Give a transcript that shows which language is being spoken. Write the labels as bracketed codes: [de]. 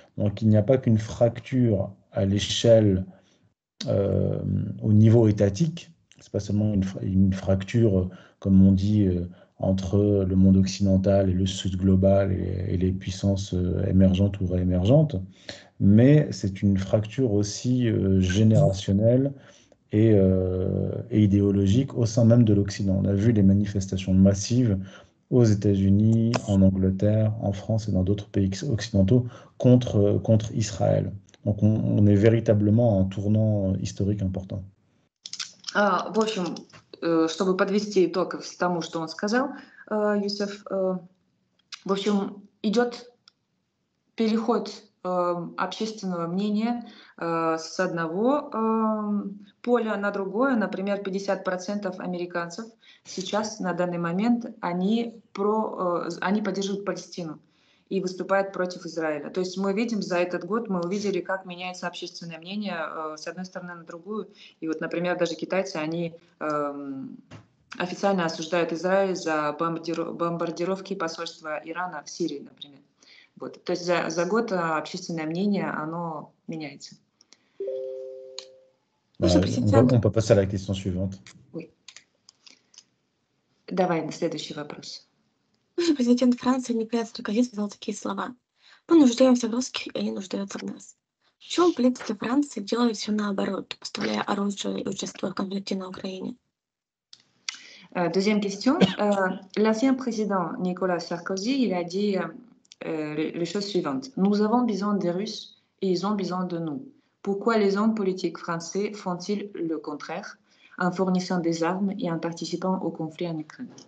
[fr] Donc il n'y a pas qu'une fracture à l'échelle au niveau étatique, c'est pas seulement une fracture, comme on dit, entre le monde occidental et le sud global et les puissances émergentes ou réémergentes, mais c'est une fracture aussi générationnelle et idéologique au sein même de l'Occident. On a vu les manifestations massives aux États-Unis, en Angleterre, en France et dans d'autres pays occidentaux contre Israël. Donc on est véritablement à un tournant historique important. [ru] В общем, чтобы подвести итог тому, что он сказал, Юсеф, в общем, идет переход общественного мнения с одного поля на другое. Например, 50% американцев сейчас, на данный момент, они поддерживают Палестину и выступают против Израиля. То есть мы видим за этот год, мы увидели, как меняется общественное мнение с одной стороны на другую. И вот, например, даже китайцы, они официально осуждают Израиль за бомбардировки посольства Ирана в Сирии, например. Вот. То есть за год общественное мнение, оно меняется. [fr] On peut passer à la question suivante. Oui. [ru] Давай на следующий вопрос. Бывший президент Франции Николя Саркози сказал такие слова: «Мы нуждаемся в русских, и они нуждаются в нас». Почему политики Франции делают все наоборот, поставляя оружие и участвуя в конфликте на Украине? [fr] Deuxième question. L'ancien président Nicolas Sarkozy, il a dit les choses suivantes. Nous avons besoin des Russes et ils ont besoin de nous. Pourquoi les hommes politiques français font-ils le contraire en fournissant des armes et en participant au conflit en Ukraine?